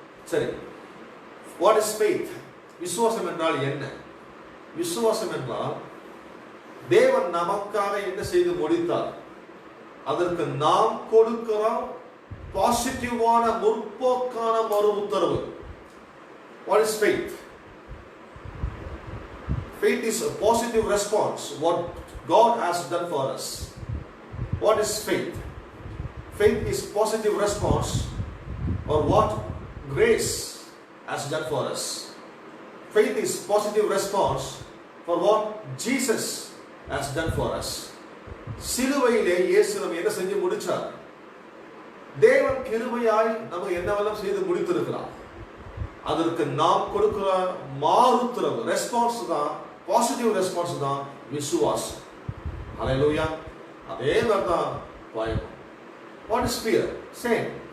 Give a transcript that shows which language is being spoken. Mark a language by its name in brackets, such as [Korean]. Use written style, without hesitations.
[Tamil] சரி, [English] What is faith? [Tamil] விசுவாசம் என்றால் என்ன? விசுவாசம் என்றால் தேவன் நமக்காக என்ன செய்து முடித்தார், அதற்கு நாம் கொடுக்கிறோம் பாசிட்டிவான முற்போக்கான மறு உத்தரவு. [English] What is faith? Faith is a positive response what God has done for us. What is faith? Faith is positive response or what grace has done for us. Faith is positive response for what Jesus has done for us. [Tamil] சிலுவையிலே இயேசு நம்ம என்ன செஞ்சு முடிச்சார்? தேவன் கிருபையாய் நமக்கு என்னவெல்லாம் செய்து முடித்திருக்கிறார். அதற்கு நாம் கொடுக்கிற மாறுத்தரவு ரெஸ்பான்ஸ் தான், [English] positive response [Tamil] தான் விசுவாசம். ஹல்லேலூயா. அதே மாதிரி தான் பயம். [English] What is fear? Same.